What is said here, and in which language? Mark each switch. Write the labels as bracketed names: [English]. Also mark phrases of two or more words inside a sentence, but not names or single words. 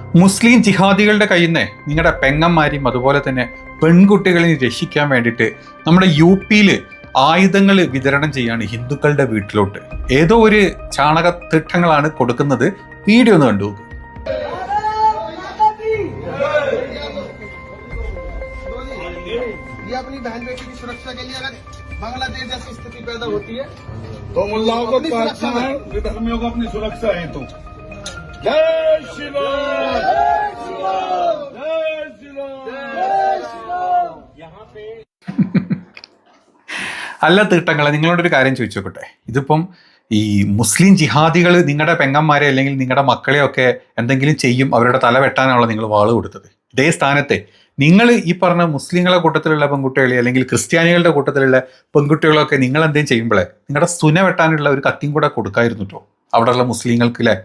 [Malayalam] മുസ്ലിം ജിഹാദികളുടെ കയ്യിൽ നിന്ന് നിങ്ങളുടെ പെങ്ങന്മാരെയും അതുപോലെ തന്നെ പെൺകുട്ടികളെയും രക്ഷിക്കാൻ വേണ്ടിയിട്ട് നമ്മുടെ യു.പിയിൽ ആയുധങ്ങൾ വിതരണം ചെയ്യാണ് ഹിന്ദുക്കളുടെ വീട്ടിലോട്ട്. ഏതോ ഒരു ചാണകത്തിട്ടങ്ങളാണ് കൊടുക്കുന്നത്. വീഡിയോ ഒന്ന് കണ്ടു. [Hindi] अपनी बहन बेटी की सुरक्षा के लिए अगर बांग्लादेश जैसी स्थिति पैदा होती है तो मुल्लाओं को सुरक्षा है, विधर्मियों को अपनी सुरक्षा है। तो जय श्री राम, जय श्री राम। यहाँ पे [Malayalam] അല്ല തീട്ടങ്ങളെ, നിങ്ങളോടൊരു കാര്യം ചോദിച്ചു നോക്കട്ടെ. ഇതിപ്പം ഈ മുസ്ലിം ജിഹാദികൾ നിങ്ങളുടെ പെങ്ങന്മാരെ അല്ലെങ്കിൽ നിങ്ങളുടെ മക്കളെയൊക്കെ എന്തെങ്കിലും ചെയ്യും, അവരുടെ തല വെട്ടാനാണല്ലോ നിങ്ങൾ വാള് കൊടുത്തത്. ഇതേ സ്ഥാനത്തെ നിങ്ങൾ ഈ പറഞ്ഞ മുസ്ലിങ്ങളെ കൂട്ടത്തിലുള്ള പെൺകുട്ടികളെ അല്ലെങ്കിൽ ക്രിസ്ത്യാനികളുടെ കൂട്ടത്തിലുള്ള പെൺകുട്ടികളൊക്കെ നിങ്ങൾ എന്തെങ്കിലും ചെയ്യുമ്പോഴേ നിങ്ങളുടെ സുന വെട്ടാനുള്ള ഒരു കത്തിയും കൂടെ കൊടുക്കായിരുന്നു കേട്ടോ അവിടെയുള്ള മുസ്ലിങ്ങൾക്ക്, അല്ലേ?